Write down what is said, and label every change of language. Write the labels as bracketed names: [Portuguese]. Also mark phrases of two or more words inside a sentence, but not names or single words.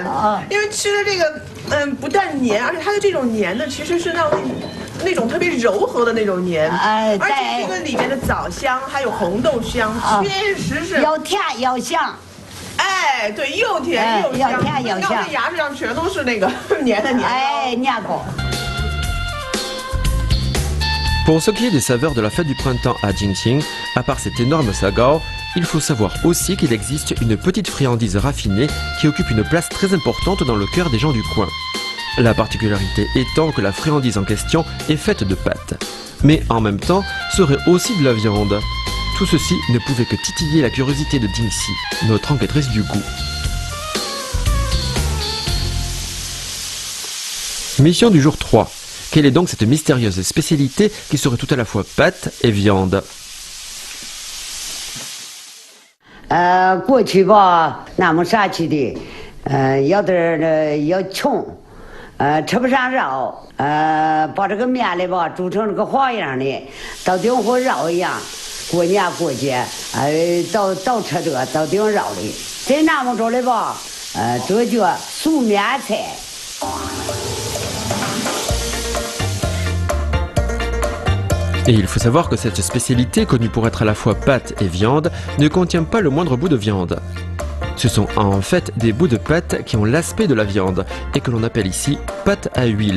[Chinese] 因为吃的这个，不但粘，而且它的这种粘呢，其实是那种特别柔和的那种粘。而且这个里面的枣香还有红豆香，确实是又甜又香。哎，对，又甜又香，让我的牙齿上全都是那个粘的年糕。哎，年糕。 [French] Pour ce qui est des saveurs de la fête du printemps à Jingqing, à part cet énorme sagao, il faut savoir aussi qu'il existe une petite friandise raffinée qui occupe une place très importante dans le cœur des gens du coin. La particularité étant que la friandise en question est faite de pâtes, mais en même temps serait aussi de la viande. Tout ceci ne pouvait que titiller la curiosité de Dingxi, notre enquêtrice du goût. Mission du jour 3. Quelle est donc cette mystérieuse spécialité qui serait tout à la fois pâte et viande? [Chinese] 过去吧，俺们山区的，有点要穷，吃不上肉，把这个面嘞吧煮成这个花样的，到顶和肉一样，过年过节，都吃这个到顶肉的。在俺们这里吧，这叫素面菜。 [French] Et il faut savoir que cette spécialité, connue pour être à la fois pâte et viande, ne contient pas le moindre bout de viande. Ce sont en fait des bouts de pâte qui ont l'aspect de la viande et que l'on appelle ici pâte à huile.